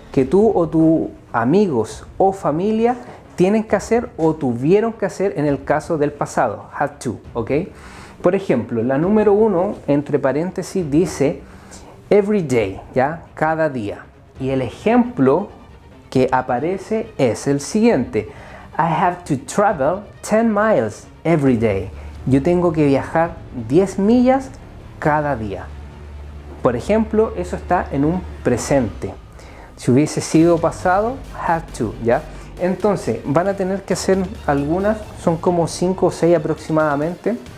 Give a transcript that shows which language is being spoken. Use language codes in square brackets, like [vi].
[es] Que tú o tus amigos o familia tienen que hacer o tuvieron que hacer en el caso del pasado, had to, ¿ok? Por ejemplo, la número 1, entre paréntesis, dice every day, ¿ya? Cada día. Y el ejemplo que aparece es el siguiente. [en] I have to travel 10 miles every day. [es] Yo tengo que viajar 10 millas cada día. Por ejemplo, eso está en un presente. Si hubiese sido pasado, have to, ¿ya? Entonces, van a tener que hacer algunas, son como 5 o 6 aproximadamente.